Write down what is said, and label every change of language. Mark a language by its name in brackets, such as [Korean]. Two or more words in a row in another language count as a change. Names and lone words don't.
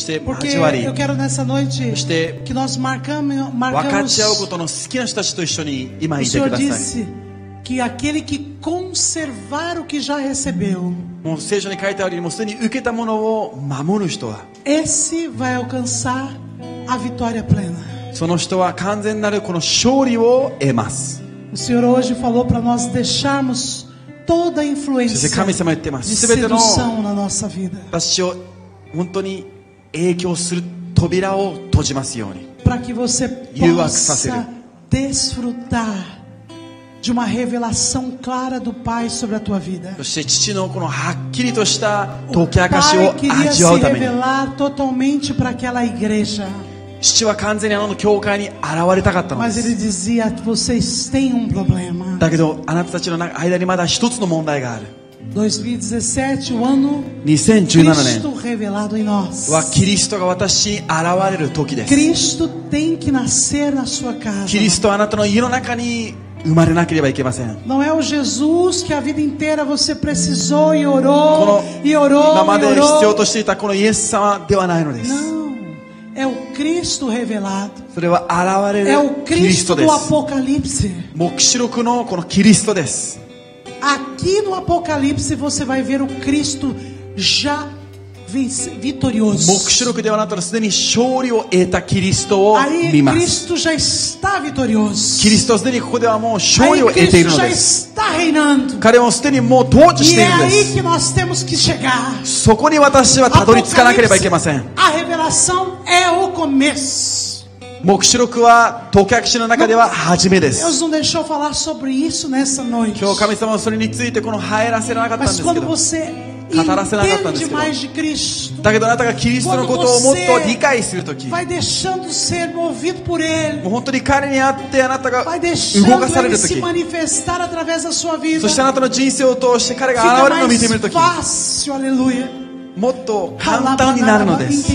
[Portuguese] Porque [Japanese] 交わり [Portuguese] eu quero nessa noite [Japanese] そして [Portuguese] que nós [Japanese] 分かち合うこ [Portuguese] marcamos. [Japanese] との好きな人たちと一緒に今 [Portuguese] O [Japanese] いて [Portuguese] Senhor [Japanese] ください [Portuguese] disse que aquele que conservar o que já recebeu, [Japanese] もう聖書に書いてあるようにもうすでに受けたものを守る人は [Portuguese] esse vai alcançar a vitória plena. [Japanese] その人は完全なるこの勝利を得ます。 [Portuguese] O Senhor hoje falou para nós deixarmos toda a influência [Japanese] そして神様言ってま [Portuguese] de [Japanese] す。すべての [Portuguese] sedução na nossa vida, [Japanese] 私を本当に影響する扉を閉じますように。 [Portuguese] para que você possa desfrutar de uma revelação clara do Pai sobre a tua vida. [Japanese] そして父のこのはっきりとした解 [Portuguese] O [Japanese] き明かし [Portuguese] Pai [Japanese] を [Portuguese] queria [Japanese] 味 [Portuguese] se [Japanese] わうために、 [Portuguese] revelar totalmente para aquela igreja, [Japanese] 父は完全にあの教会に現れたかったので [Portuguese] mas ele [Japanese] す。 [Portuguese] dizia: vocês têm um problema. [Japanese] だけどあなたたちの間にまだ一つの問題がある。 [Portuguese] 2017, o ano 2017 Cristo [Japanese] 年 [Portuguese] revelado em nós. [Japanese] はキリストが私に現れる時です。 [Portuguese] Cristo tem que nascer na sua casa. [Japanese] キリストはあなたの家の中に生まれなければいけません。 [Portuguese] Não é o Jesus que a vida inteira você precisou e orou, [Japanese] この [Portuguese] e orou, [Japanese] 今ま [Portuguese] e [Japanese] で必要 [Portuguese] orou. [Japanese] としていたこのイエス様ではないのです。 [Portuguese] Não, é o Cristo revelado. [Japanese] それは現れ [Portuguese] É [Japanese] る [Portuguese] o [Japanese] キリス [Portuguese] Cristo [Japanese] トで [Portuguese] do [Japanese] す。 [Portuguese] Apocalipse. [Japanese] 黙示録のこのキリストです。 [Portuguese] Aqui no Apocalipse você vai ver o Cristo já vitorioso. [Japanese] 黙示録ではあなたのすでに勝利を得たキリストを [Portuguese] Aí [Japanese] 見ます。 [Portuguese] Cristo já está vitorioso. [Japanese] キリストはすでにここではもう勝 [Portuguese] Aí [Japanese] 利を得ている [Portuguese] Cristo [Japanese] の [Portuguese] já [Japanese] です。 [Portuguese] está reinando. [Japanese] 彼もすでにもう統治し [Portuguese] E [Japanese] てい [Portuguese] é [Japanese] るんで [Portuguese] aí [Japanese] す。 [Portuguese] que nós temos que chegar. [Japanese] そこに私はたどり着かなければいけません。 [Portuguese] A revelação é o começo. [Japanese] 黙示録は解き明かしの中では初めで [Portuguese] Deus [Japanese] す。 [Portuguese] não deixou falar sobre isso nessa noite. [Japanese] 今日神様はそれについてこの入らせなかったんで [Portuguese] Mas [Japanese] すけ [Portuguese] quando [Japanese] ど、 [Portuguese] você [Japanese] 語らせなかったんです [Portuguese] entende [Japanese] けど、 [Portuguese] mais de Cristo, [Japanese] だけどあなたがキリストのことをもっと理解するとき、も [Portuguese] vai deixando ser movido por Ele, [Japanese] う本当に彼にあってあなたが [Portuguese] vai [Japanese] 動 [Portuguese] deixando [Japanese] かされ [Portuguese] Ele [Japanese] ると [Portuguese] se [Japanese] き、 [Portuguese] manifestar através da sua vida. [Japanese] そしてあなたの人生を通して彼が [Portuguese] Fica [Japanese] 現れるのを見てみると [Portuguese] mais [Japanese] き、 [Portuguese] fácil, aleluia. [Japanese] もっと簡単になるのです。